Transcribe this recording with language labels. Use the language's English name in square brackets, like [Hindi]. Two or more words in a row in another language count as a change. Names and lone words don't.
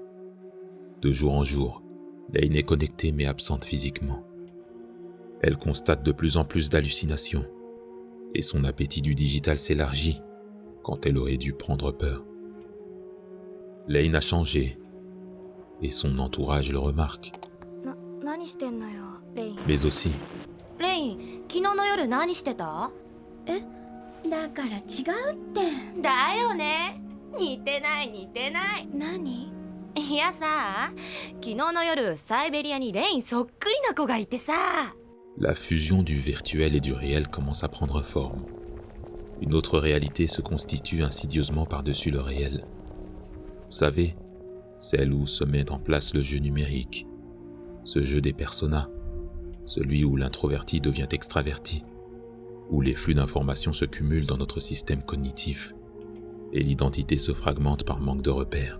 [French] De jour en jour, Lane est connectée mais absente physiquement. Elle constate de plus en plus d'hallucinations, et son appétit du digital s'élargit quand elle aurait dû prendre peur. Lane a changé, et son entourage le remarque. [Japanese] 何してんのよレイン。 [French] Mais aussi, [Japanese] レイン、昨日の夜何してた？だから違うって。だよね。似てない似てない。何？いやさ、昨日の夜サイベリアにレインそっくりな子がいてさ。 [French] la fusion du virtuel et du réel commence à prendre forme. Une autre réalité se constitue insidieusement par-dessus le réel. Vous savez, celle où se met en place le jeu numérique, ce jeu des personas, celui où l'introverti devient extraverti, où les flux d'informations se cumulent dans notre système cognitif et l'identité se fragmente par manque de repères.